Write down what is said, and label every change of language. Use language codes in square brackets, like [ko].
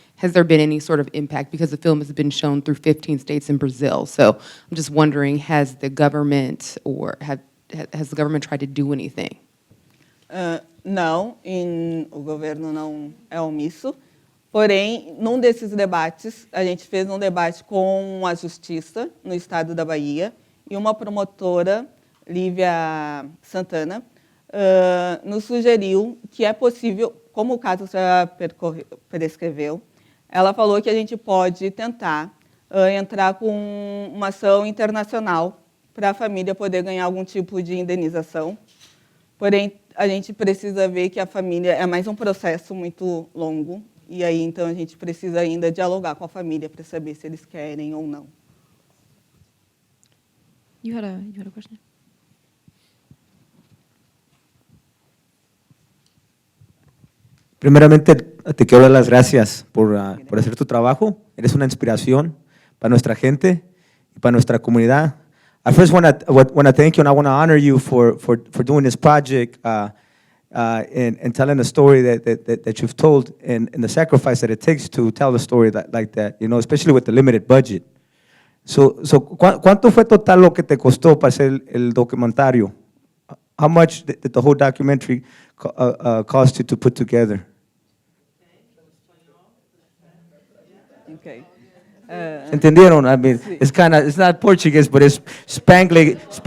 [en] Has there been any sort of impact? Because the film has been shown through 15 states in Brazil. So I'm just wondering, has the government tried to do anything? [pt] Não, o governo não é omisso. Porém, num desses debates, a gente fez um debate com a Justiça no estado da Bahia e uma promotora, Lívia Santana, nos sugeriu que é possível, como o caso já prescreveu, ela falou que a gente pode tentar entrar com uma ação internacional para a família poder ganhar algum tipo de indenização. Porém, a gente precisa ver que a família é mais um processo muito longo, e aí, então, a gente precisa ainda dialogar com a família para saber se eles querem ou não. [en] You had a question? [es] Primeramente, te quiero dar las gracias por hacer tu trabajo. Eres una inspiración para nuestra gente y para nuestra comunidad. [en] I first want to thank you, and I want to honor you for doing this project and telling the story that you've told, and the sacrifice that it takes to tell a story like that, you know, especially with the limited budget. [es] So ¿cuánto fue total lo que te costó para hacer el documentario? [en] How much did the whole documentary cost you to put together? Okay. [es] ¿Entendieron? [en] I mean, it's not Portuguese, but it's Spanglish.